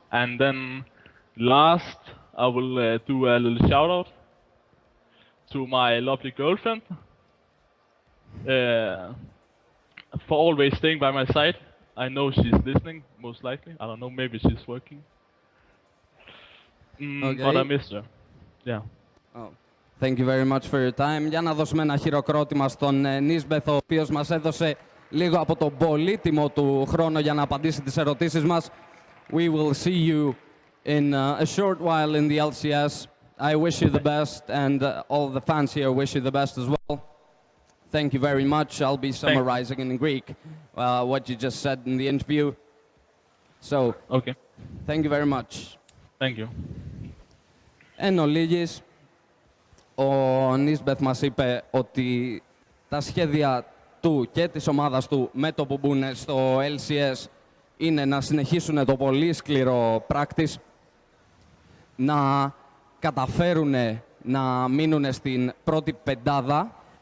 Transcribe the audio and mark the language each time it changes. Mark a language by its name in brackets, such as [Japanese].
[English] And then last, I will do a little shout out to my lovely girlfriend, for always staying by my side. I know she's listening, most likely. I don't know, maybe she's working. Okay. But I missed her. Yeah. Oh. Thank you very much for your time. [Greek] Για να δώσουμε ένα χειροκρότημα στον Nisbeth, ο οποίος μας έδωσε λίγο από τον πολύτιμο του χρόνο για να απαντήσει τις ερωτήσεις μας. [English] We will see you in a short while in the LCS. I wish you the best, and all the fans here wish you the best as well. Thank you very much. I'll be summarizing in Greek what you just said in the interview. So, Okay. thank you very much. Thank you. [Greek] Εν ολίγης, ο Nisbeth μας είπε ότι τα σχέδια του και της ομάδας του με το που μπουν στο LCS είναι να συνεχίσουν το πολύ σκληρό practice, να καταφέρουν να μείνουν στην πρώτη πεντάδα.